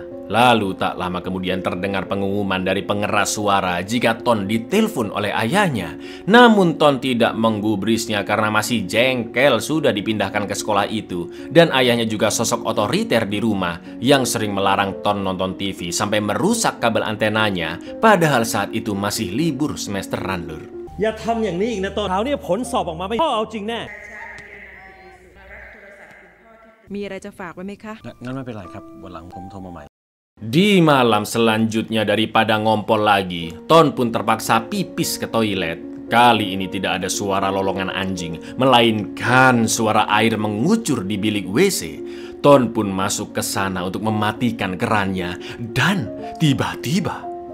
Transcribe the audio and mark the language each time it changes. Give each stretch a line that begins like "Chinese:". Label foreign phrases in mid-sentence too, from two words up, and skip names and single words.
Indonesian: Lalu tak lama kemudian terdengar pengumuman dari pengeras suara jika Ton ditelepon oleh ayahnya. Namun Ton tidak menggubrisnya karena masih jengkel sudah dipindahkan ke sekolah itu. Dan ayahnya juga sosok otoriter di rumah yang sering melarang Ton nonton TV sampai merusak kabel antenanya. Padahal saat itu masih libur semesteran, Lur.
Thai: อย่าทำอย่างนี้อีกนะตอนเช้าเนี่ยผลสอบออกมาไม่พ่อเอาจริงแน่ มีอะไรจะฝากไว้ไหมคะ งั้นไม่เป็นไรครับวันหลังผมโทรมาใหม่
Indonesian: Di malam selanjutnya daripada ngompol lagi, Ton pun terpaksa pipis ke toilet. Kali ini tidak ada suara lolongan anjing, melainkan suara air mengucur di bilik WC. Ton pun masuk ke sana untuk mematikan kerannya, dan tiba-tiba...